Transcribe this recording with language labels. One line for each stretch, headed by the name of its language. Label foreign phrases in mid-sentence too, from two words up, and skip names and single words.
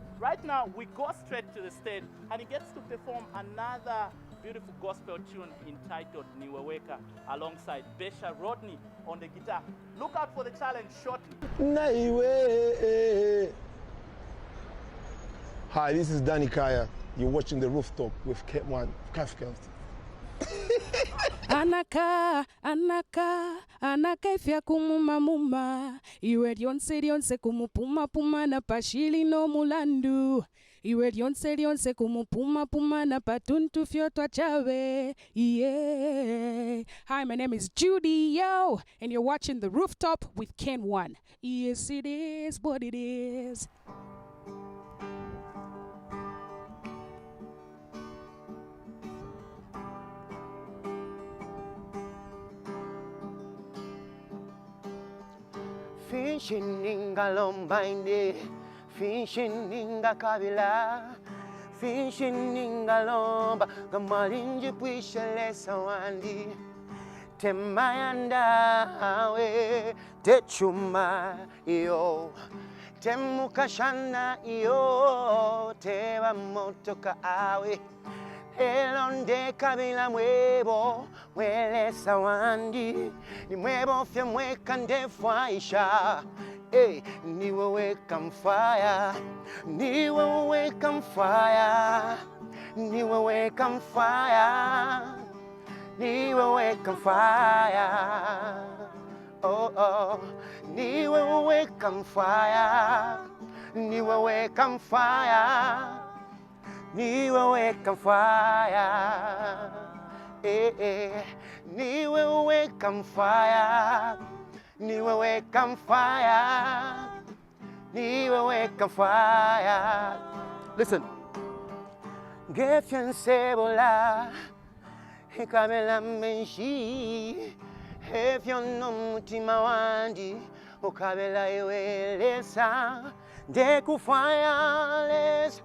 English: Right now, we go straight to the stage, and he gets to perform another beautiful gospel tune entitled Niweweka alongside Besha Rodney on the guitar. Look out for the challenge shortly. Hi, this is Danny Kaya. You're watching The Rooftop with K1 Kafka.
Bemba: Anaka, ifya kumumamuma. Iwe lyonse kumupuma na pashili no mulandu. Iwe lyonse kumupuma na patuntu fyotwa chawe.
English: Yeah. Hi, my name is Judy, yo, and you're watching The Rooftop with Ken One. Yes, it is what it is.
Bemba: Fishing inga lombainde, fishing inga kabila, fishing inga lomba, gamalinji puishele sawandi, temayanda awe, techuma iyo, temukashana iyo, teba motoka awe. Elonde kabila mwebo, mwele sawandi, ni mwebo fya mweka ndefwaisha. Niwe weka mfaya, niwe weka mfaya, niwe weka mfaya, niwe weka mfaya. Oh oh, niwe weka mfaya, niwe weka mfaya. Niwe weka fire, niwe weka fire, niwe weka fire, niwe weka fire. Listen, gefyan sebola, hekabela menshi, hefyon no mutima wandi, ukabela iwelesa, deku fireless.